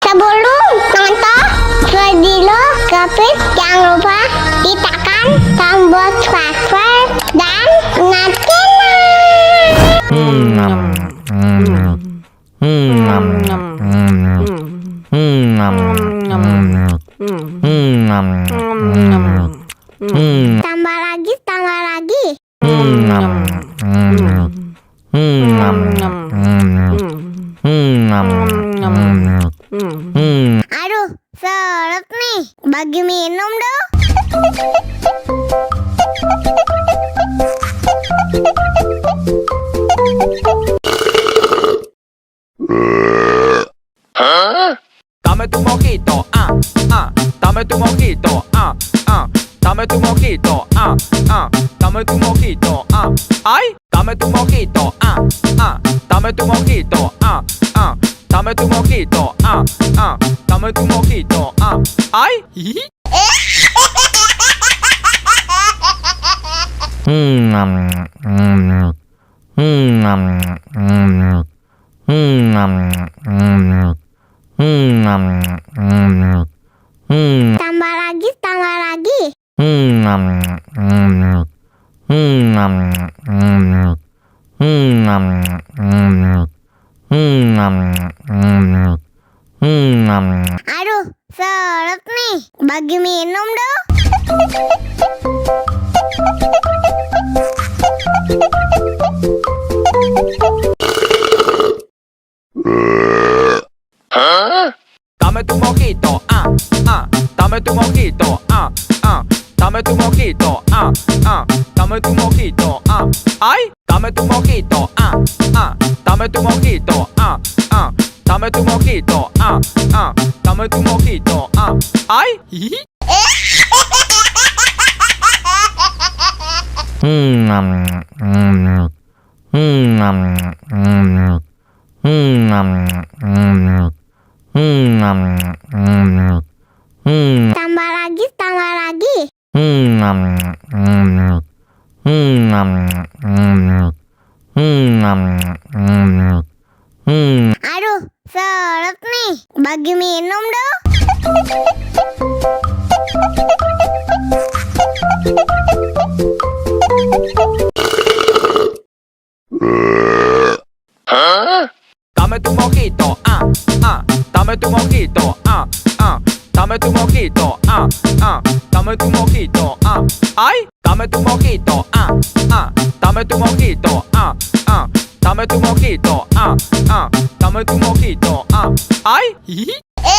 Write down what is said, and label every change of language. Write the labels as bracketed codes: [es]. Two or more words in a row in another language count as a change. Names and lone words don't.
[id] Sebelum nonton video Kepit, jangan lupa ditekan tombol subscribe dan tambah lagi. Aduh, seret nih. Bagi minum dong. [es] Dame tu mojito, dame tu mojito, dame tu mojito, dame tu mojito, ay, dame tu mojito, dame tu mojito, dame tu mojito, dame tu mojito, ay. [id] Tambah lagi. Aduh, seret nih. Bagi minum dong. [es] Dame tu mojito, dame tu mojito, dame tu mojito, dame tu mojito, ay, dame tu mojito, dame tu mojito, dame tu mojito, dame tu mojito, ay. [id] Tambah lagi. Aduh, seret nih. Bagi minum dong. [es] Dame tu mojito, dame tu mojito, dame tu mojito, dame tu mojito, ay, dame tu mojito, dame tu mojito, dame tu mojito, dame tu mojito, ay.